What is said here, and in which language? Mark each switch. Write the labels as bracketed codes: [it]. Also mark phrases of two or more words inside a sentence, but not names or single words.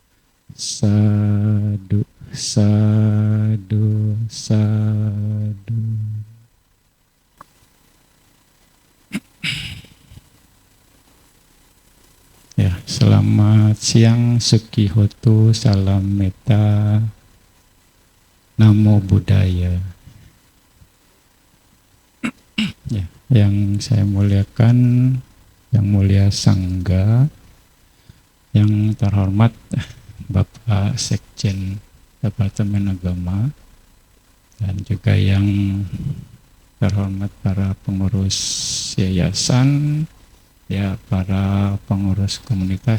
[pi] Sadu, sadu, sadu. [id] Ya, selamat siang, Sukihotu, salam metta, [pi] namo buddhaya. [id] Ya, yang saya muliakan, yang mulia Sangga, yang terhormat Bapak Sekjen Departemen Agama, dan juga yang terhormat para pengurus yayasan, ya para pengurus komunitas,